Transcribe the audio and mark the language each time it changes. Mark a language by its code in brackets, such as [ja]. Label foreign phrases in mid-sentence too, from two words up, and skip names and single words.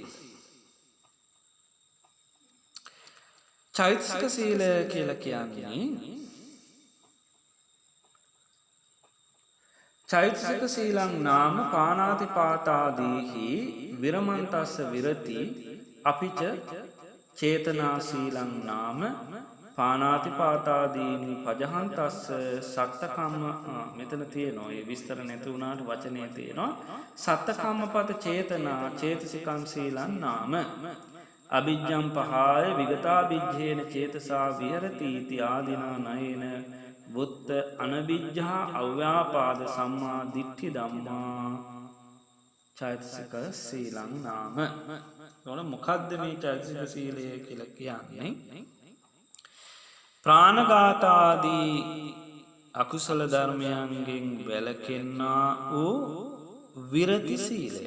[si] චෛතසික සීල කියලා කියන්නේ [pi] චෛතසික සීලං නාම පානාති පාතාදීහි විරමන්තස්ස විරති අපිච චේතනා සීලං නාම පානාති පාතාදීනි පජහන්තස්ස සත්තකම්ම [si] මෙතන තියෙනවා. ඒ විස්තර නැති වුණාට වචනේ තියෙනවා. [pi] සත්තකම්මපත චේතනා චේතසිකං සීලං නාම අභිජ්ජං පහාය විගතාභිජ්ජේන චේතසා විහෙරති इति ආදීනා නයන වුත්ත අනබිජ්ජා අව්‍යාපාද සම්මා දිට්ඨි ධම්මා චෛතසික සීලං නාම. [si] එතකොට මොකද්ද මේ චෛතසික සීලය කියලා කියන්නේ? ප්‍රාණඝාතාදී අකුසල ධර්මයන්ගෙන් වැළකෙන්නා වූ විරති සීලය.